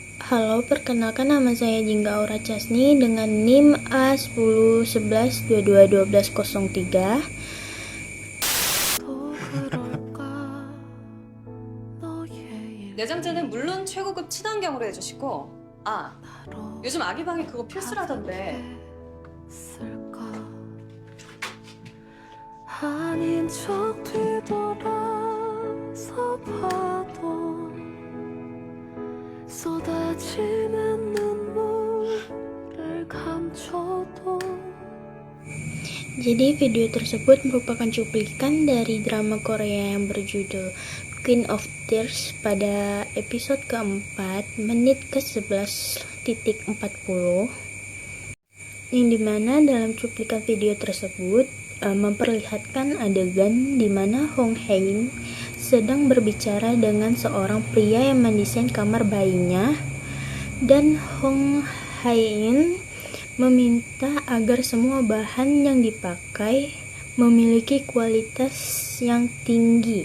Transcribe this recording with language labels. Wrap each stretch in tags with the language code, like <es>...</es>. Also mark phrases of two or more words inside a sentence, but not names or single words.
<id>Halo, perkenalkan nama saya Jingga Aura Chasni dengan NIM A1011221203.</id> <ko>내장재는 물론 최고급 친환경으로 해주시고, 요즘 아기방에 그거 필수라던데. 아닌 척 뒤돌아서 봐도 쏟아지는 눈물을 감춰도.</ko> <id>Jadi video tersebut merupakan cuplikan dari drama Korea yang berjudul Queen of Tears pada episode keempat menit ke-11.40, yang dimana dalam cuplikan video tersebut memperlihatkan adegan di mana Hong Hae-in sedang berbicara dengan seorang pria yang mendesain kamar bayinya, dan Hong Hae-in meminta agar semua bahan yang dipakai memiliki kualitas yang tinggi.</id>